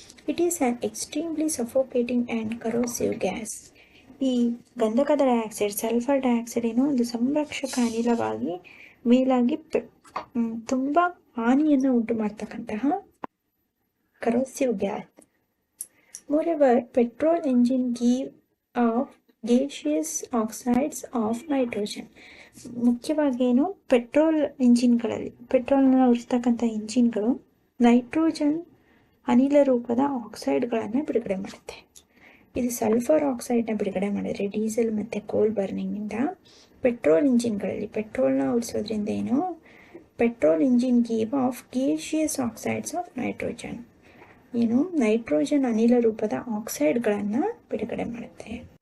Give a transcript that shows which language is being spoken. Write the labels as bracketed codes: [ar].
[en] It is an extremely suffocating and corrosive gas. [kn] ಈ ಗಂಧಕದ dioxide, sulphur dioxide ಏನೋ ಒಂದು ಸಂರಕ್ಷಕ ಅನಿಲವಾಗಿ ಮೇಲಾಗಿ ತುಂಬ ಹಾನಿಯನ್ನು ಉಂಟು ಮಾಡ್ತಕ್ಕಂತಹ corrosive gas. [en] Moreover, petrol engine give off gaseous oxides of nitrogen. [kn] ಮುಖ್ಯವಾಗಿ ಏನು, ಪೆಟ್ರೋಲ್ ಇಂಜಿನ್ಗಳಲ್ಲಿ, ಪೆಟ್ರೋಲ್ನ ಉರಿಸ್ತಕ್ಕಂಥ ಇಂಜಿನ್ಗಳು ನೈಟ್ರೋಜನ್ ಅನಿಲ ರೂಪದ ಆಕ್ಸೈಡ್ಗಳನ್ನು ಬಿಡುಗಡೆ ಮಾಡುತ್ತೆ. ಇದು ಸಲ್ಫರ್ ಆಕ್ಸೈಡ್ನ ಬಿಡುಗಡೆ ಮಾಡಿದರೆ ಡೀಸೆಲ್ ಮತ್ತು ಕೋಲ್ ಬರ್ನಿಂಗಿಂದ. ಪೆಟ್ರೋಲ್ ಇಂಜಿನ್ಗಳಲ್ಲಿ ಪೆಟ್ರೋಲ್ನ ಉರಿಸೋದ್ರಿಂದ ಏನು, [en] petrol engine give off gaseous oxides of nitrogen, [kn] ಏನು ನೈಟ್ರೋಜನ್ ಅನಿಲ ರೂಪದ ಆಕ್ಸೈಡ್ಗಳನ್ನು ಬಿಡುಗಡೆ ಮಾಡುತ್ತೆ.